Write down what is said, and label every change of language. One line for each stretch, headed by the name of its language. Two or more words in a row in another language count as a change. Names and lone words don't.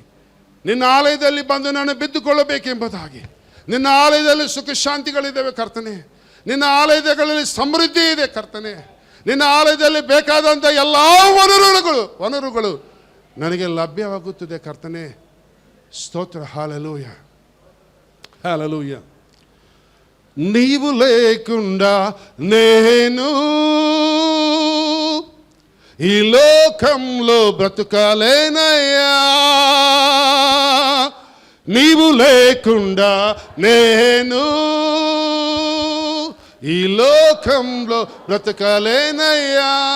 Kannada: ನಿನ್ನ ಆಲಯದಲ್ಲಿ ಬಂದು ನಾನು ಬಿದ್ದುಕೊಳ್ಳಬೇಕೆಂಬುದಾಗಿ. ನಿನ್ನ ಆಲಯದಲ್ಲಿ ಸುಖ ಶಾಂತಿಗಳಿದ್ದಾವೆ ಕರ್ತನೆ. ನಿನ್ನ ಆಲಯಗಳಲ್ಲಿ ಸಮೃದ್ಧಿ ಇದೆ ಕರ್ತನೆ. ನಿನ್ನ ಆಲಯದಲ್ಲಿ ಬೇಕಾದಂಥ ಎಲ್ಲ ವನರುಗಳು ನನಗೆ ಲಭ್ಯವಾಗುತ್ತದೆ ಕರ್ತನೆ. ಸ್ತೋತ್ರ.
Telugu: హల్లెలూయ, హల్లెలూయ. నీవు లేకుండా నేను ఈ లోకంలో బ్రతుకలేనయ్యా. నీవు లేకుండా నేను ఈ లోకంలో బ్రతకలేనయ్యా.